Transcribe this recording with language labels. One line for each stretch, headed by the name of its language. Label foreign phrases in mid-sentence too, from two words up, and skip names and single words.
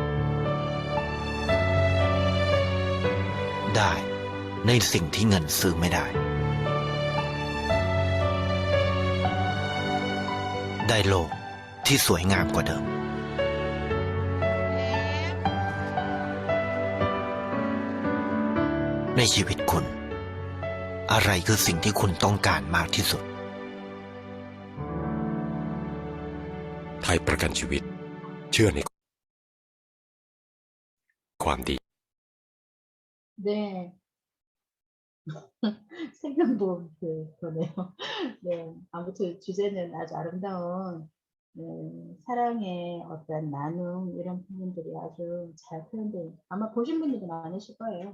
Thai: ได้ในสิ่งที่เงินซื้อไม่ได้ ได้โลกที่สวยงามกว่าเดิม ในชีวิตคุณ อะไรคือสิ่งที่คุณต้องการมากที่สุด ไทยประกันชีวิตเชื่อในความดี
Korean: 네. 생명보험 그거네요. 네. 아무튼 주제는 아주 아름다운 사랑의 어떤 나눔 이런 부분들이 아주 잘 표현된 아마 보신 분들도 많으실 거예요.